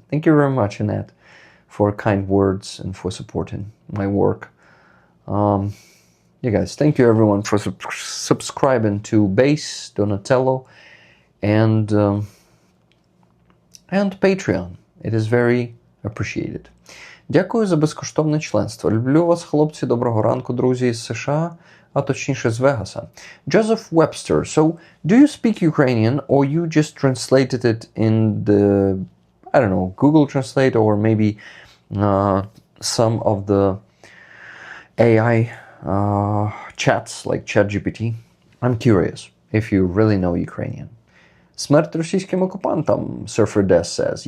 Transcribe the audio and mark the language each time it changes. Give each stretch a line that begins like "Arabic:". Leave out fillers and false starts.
English: Thank you very much, Annette, for kind words and for supporting my work. Yeah, guys, thank you everyone for subscribing to Base, Donatello, and Patreon. It is very appreciated.
Ukrainian: Дякую за безкоштовне членство. Люблю вас, хлопці. Доброго ранку, друзі з США, а точніше з Вегаса.
English: Joseph Webster. So, do you speak Ukrainian, or you just translated it in the, I don't know, Google Translate, or maybe some of the AI chats like ChatGPT? I'm curious if you really know Ukrainian.
Ukrainian: Смерть російським окупантам,
English: Surfer Des says.